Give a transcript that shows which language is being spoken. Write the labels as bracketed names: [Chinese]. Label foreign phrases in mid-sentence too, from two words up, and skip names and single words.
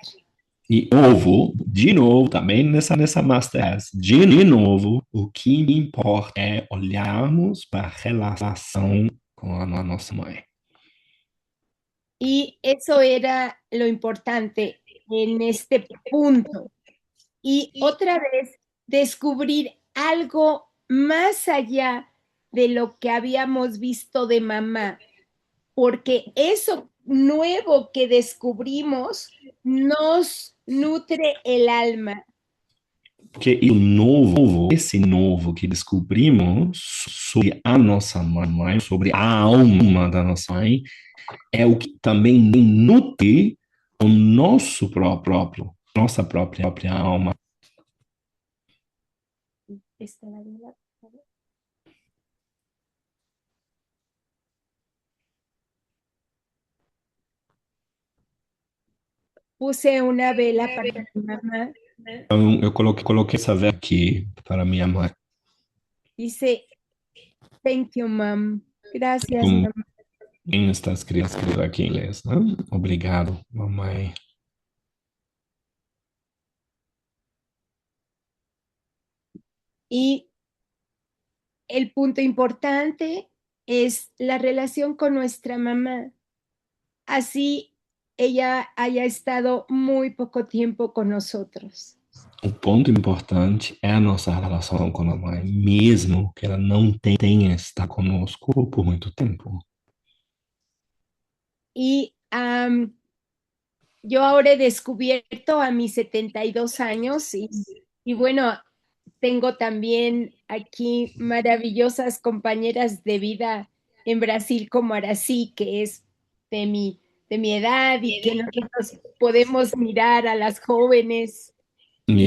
[Portuguese] E de novo, também nessa masterclass, de novo, o que importa é olharmos para a relação com a nossa mãe. [Spanish] Y eso era lo importante en este punto. Y otra vez, descubrir algo más allá de lo que habíamos visto de mamá, porque eso nuevo que descubrimos nos nutre el alma. [Portuguese] Porque o novo, esse novo que descobrimos sobre a nossa mãe, sobre a alma da nossa mãe, é o que também nutre o nosso próprio, nossa própria alma. [Spanish] Puse una vela para mi mamá. [Portuguese] Então, eu coloquei essa vela aqui para minha mãe. [Spanish] Dice, [English] thank you, mom. [Spanish] Gracias, [Portuguese] Como [Spanish] mamá. [Portuguese] está escrito aqui em inglês, né? Obrigado, mamãe. [Spanish] Y el punto importante es la relación con nuestra mamá. Así ella haya estado muy poco tiempo con nosotros. [Portuguese] O ponto importante é a nossa relação com a mãe, mesmo que ela não tenha estado conosco por muito tempo. [Spanish] Y yo ahora he descubierto a mis 72 años y bueno, tengo también aquí maravillosas compañeras de vida en Brasil como Arací, que es de mi edad y que nosotros podemos mirar a las jóvenes y